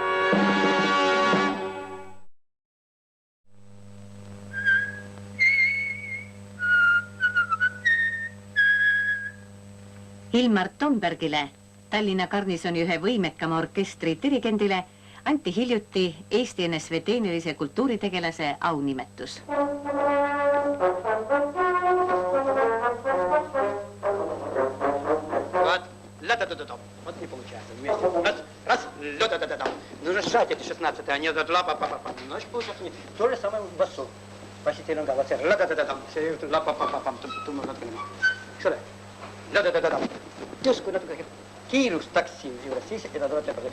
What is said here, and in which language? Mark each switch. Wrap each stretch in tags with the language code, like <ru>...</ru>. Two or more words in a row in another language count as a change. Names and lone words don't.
<et>Ilmar Tombergile, Tallinna Garnisoni ühe võimekama orkestri dirigendile, anti hiljuti Eesti NSV tehnilise kultuuritegelase aunimetus.</et> <ru>Вот не получается вместе. Раз, нужно сжать эти 16, а не ла-па-па-па-пам. Значит, получается не. То же самое в басу. Пасите на голове. Ла-да-да-да-дам. Ла-па-па-па-пам. Сюда. Да-да-да-да-да.</ru> <et>Justkui natuke kiirustaks siin juures, siis seda tuleb teha.</et>